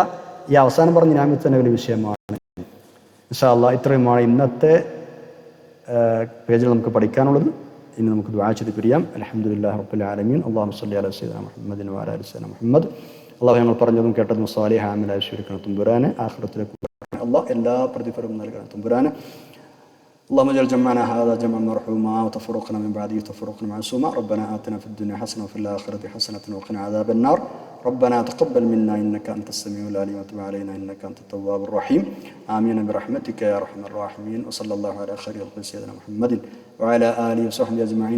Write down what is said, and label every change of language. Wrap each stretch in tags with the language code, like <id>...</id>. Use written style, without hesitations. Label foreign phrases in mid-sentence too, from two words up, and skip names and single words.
<ml>ഈ അവസാനം പറഞ്ഞ നിയമത്തിൽ തന്നെ വലിയ വിഷയമാണ്.</ml> <ar>إن شاء الله</ar> <ml>ഇത്രയുമാണ് ഇന്നത്തെ പേജിൽ നമുക്ക് പഠിക്കാനുള്ളത്. ഇനി നമുക്ക് ദുആ ചെയ്ത് പിരിയാം.</ml> <ar>الحمد لله رب العالمين. اللهم صل على سيدنا محمد وعلى آل سيدنا محمد.</ar> <ml>അല്ലാഹു ഞങ്ങൾ പറഞ്ഞതും കേട്ടതും സ്വാലിഹായ അമലായി സ്വീകരിക്കണം തമ്പുരാനെ. ആഖിറത്തിലേക്ക് അല്ലാഹ് എല്ലാ പ്രതിഫലവും നൽകണം തമ്പുരാനെ.</ml> <ar>اللهم اجعل جمعنا هذا جمعا مرحوما وتفرقنا من بعده تفرقا معصوما. ربنا آتنا في الدنيا حسنة وفي الآخرة حسنة وقنا عذاب النار. ربنا تقبل منا إنك أنت السميع العليم وتب علينا إنك أنت التواب الرحيم. آمين برحمتك يا أرحم الراحمين. وصلى الله على خير خلق سيدنا محمد وعلى آله وصحبه أجمعين.</ar>